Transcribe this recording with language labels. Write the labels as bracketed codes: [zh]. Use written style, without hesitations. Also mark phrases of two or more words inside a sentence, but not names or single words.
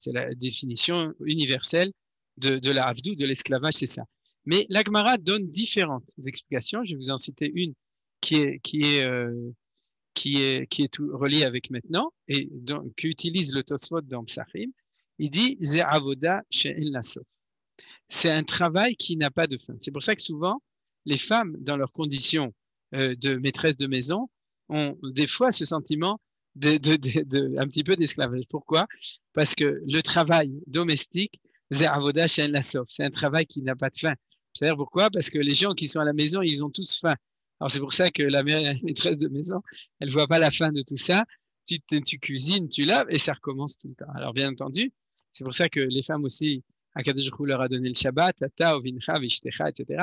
[fr] C'est la définition universelle de la Avdout, de l'esclavage, c'est ça. Mais la Gemara donne différentes explications. Je vais vous en citer une qui est tout reliée avec maintenant et qui utilise le Tosfot dans Psachim. Il dit [he] זו עבודה שאין לה סוף. [fr] C'est un travail qui n'a pas de fin. C'est pour ça que souvent les femmes, dans leurs conditions de maîtresse de maison, ont des fois ce sentiment un petit peu d'esclavage. Pourquoi? Parce que le travail domestique, [he] זו עבודה שאין לה סוף, [fr] c'est un travail qui n'a pas de fin. C'est-à-dire pourquoi? Parce que les gens qui sont à la maison, ils ont tous faim. Alors c'est pour ça que la maîtresse de maison, elle ne voit pas la fin de tout ça. Tu cuisines, tu laves et ça recommence tout le temps. Alors bien entendu, c'est pour ça que les femmes aussi, [he] הקדוש ברוך הוא [fr] leur a donné le Shabbat, [he] אתה ובנך ואשתך, [fr] etc.